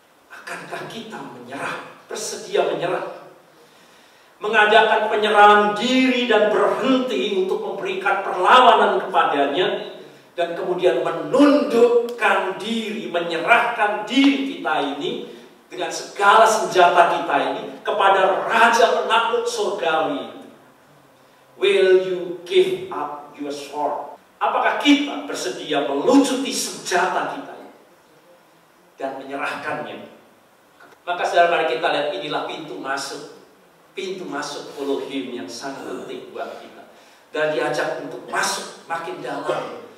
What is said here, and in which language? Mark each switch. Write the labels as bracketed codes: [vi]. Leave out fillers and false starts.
[id] Akankah kita menyerah, bersedia menyerah, mengadakan penyerahan diri dan berhenti untuk memberikan perlawanan kepadanya, dan kemudian menundukkan diri, menyerahkan diri kita ini dengan segala senjata kita ini kepada Raja penakluk surgawi. [en] Will you give up your sword? [id] Apakah kita bersedia melucuti senjata kita ini dan menyerahkannya? Maka saudara, mari kita lihat, inilah pintu masuk [en] follow Him [id] yang sangat penting buat kita. Dan diajak untuk masuk makin dalam.